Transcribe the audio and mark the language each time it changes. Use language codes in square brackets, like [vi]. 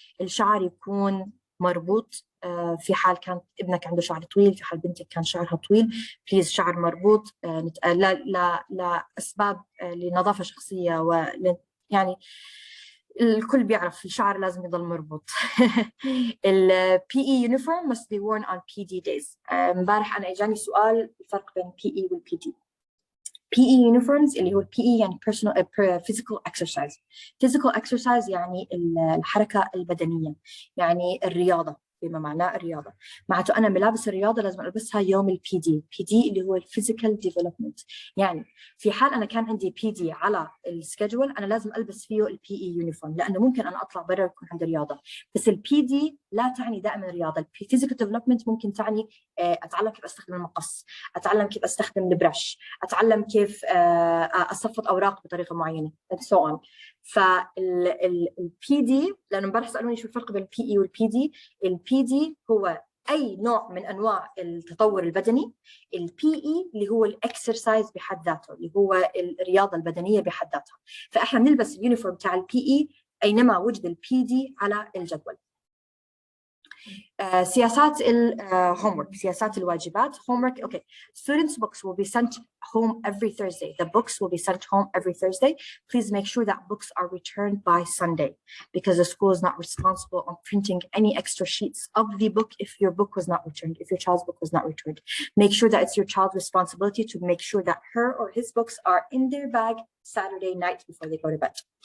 [ar] الشعر يكون مربوط، في حال كان ابنك عنده شعر طويل، في حال بنتك كان شعرها طويل، بليز شعر مربوط. لأسباب لنظافة شخصية، يعني الكل بيعرف الشعر لازم يضل مربوط. [en] ال PE uniform must be worn on PD days. [ar] امبارح أنا إجاني سؤال الفرق بين PE وال PD. [en] PE uniforms [ar] اللي هو [en] PE [ar] يعني [en] physical exercise. Physical exercise [ar] يعني الحركة البدنية، يعني الرياضة بما معناه الرياضة. معناته أنا ملابس الرياضة لازم ألبسها يوم ال PD اللي هو [en] physical development. [ar] يعني في حال أنا كان عندي PD على السكجول، أنا لازم ألبس فيه ال PE uniform، لأنه ممكن أنا أطلع برا ويكون عندي رياضة، بس ال PD لا تعني دائما الرياضة. الفيزيكال ديفلوبمنت ممكن تعني أتعلم كيف أستخدم المقص، أتعلم كيف أستخدم البرش، أتعلم كيف أصفط أوراق بطريقة معينة [en] and so on. [ar] فالبي دي، لأنه امبارح سألوني شو الفرق بين البي إي والبي دي. البي دي هو أي نوع من أنواع التطور البدني. البي إي اللي هو الإكسرسايز بحد ذاته، اللي هو الرياضة البدنية بحد ذاتها. فإحنا بنلبس اليونيفورم تاع البي إي أينما وجد البي دي على الجدول. سياسات homework، سياسات الواجبات. [en] homework, okay. Students' books will be sent home every Thursday. The books will be sent home every Thursday. Please make sure that books are returned by Sunday, because the school is not responsible on printing any extra sheets of the book if your book was not returned, if your child's book was not returned. Make sure that it's your child's responsibility to make sure that her or his books are in their bag Saturday night before they go to bed.